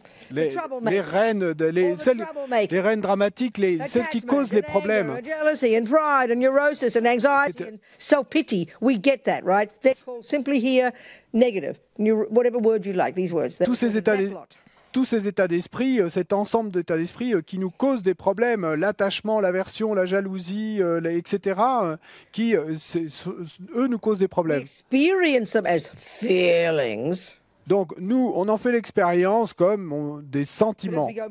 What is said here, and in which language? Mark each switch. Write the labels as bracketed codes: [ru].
[fr] Les reines, les reines dramatiques, celles qui causent les problèmes. [en] And jealousy and pride and neurosis and anxiety and self-pity. We get that, right? They're called simply here negative. Whatever word you like, these words. [fr] Tous ces états d'esprit, cet ensemble d'états d'esprit qui nous causent des problèmes, l'attachement, l'aversion, la jalousie, etc., qui, eux, nous causent des problèmes. [en] We experience them as feelings. [fr] Donc, nous, on en fait l'expérience comme des sentiments.